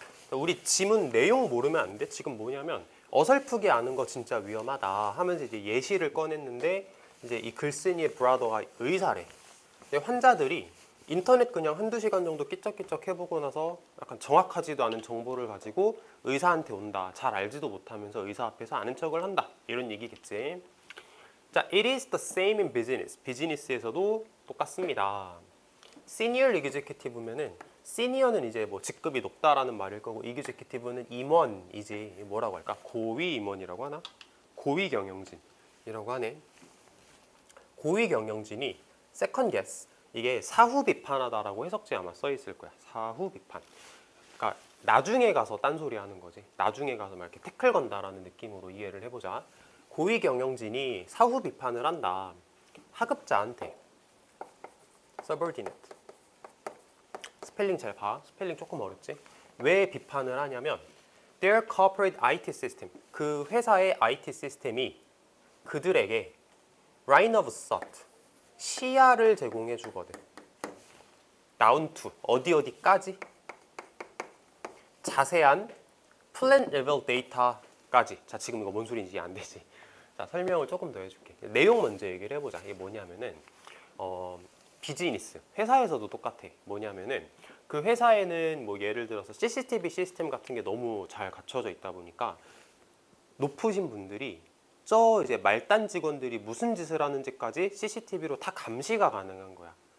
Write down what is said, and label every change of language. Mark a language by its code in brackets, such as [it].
[ko] 우리 지문 내용 모르면 안 돼. 지금 뭐냐면 어설프게 아는 거 진짜 위험하다 하면서 이제 예시를 꺼냈는데 이제 이 글쓴이의 브라더가 의사래. 근데 환자들이 인터넷 그냥 한두 시간 정도 끼적끼적 해보고 나서 약간 정확하지도 않은 정보를 가지고 의사한테 온다. 잘 알지도 못하면서 의사 앞에서 아는 척을 한다. 이런 얘기겠지. [en] 자, it is the same in business. [ko] 비즈니스에서도 똑같습니다. 시니어 executive면은 시니어는 이제 뭐 직급이 높다라는 말일 거고 executive는 임원이지. 뭐라고 할까? 고위 임원이라고 하나? 고위 경영진이라고 하네. 고위 경영진이 second guess, 이게 사후 비판하다라고 해석지 아마 써 있을 거야. 사후 비판. 그러니까 나중에 가서 딴소리 하는 거지. 나중에 가서 막 이렇게 태클 건다라는 느낌으로 이해를 해보자. 고위 경영진이 사후 비판을 한다. 하급자한테. subordinate. 스펠링 잘 봐. 스펠링 조금 어렵지? 왜 비판을 하냐면 their corporate IT system, 그 회사의 IT 시스템이 그들에게 line of thought, 시야를 제공해 주거든. down to, 어디까지? 자세한 plant level data 까지. 자, 지금 이거 뭔 소리인지 안 되지. 자, 설명을 조금 더 해줄게. 내용 먼저 얘기를 해보자. 이게 뭐냐면은 비즈니스, 회사에서도 똑같아. 뭐냐면은 그 회사에는 뭐 예를 들어서 CCTV 시스템 같은 게 너무 잘 갖춰져 있다 보니까 높으신 분들이 저 이제 말단 직원들이 무슨 짓을 하는지까지 CCTV로 다 감시가 가능한 거야.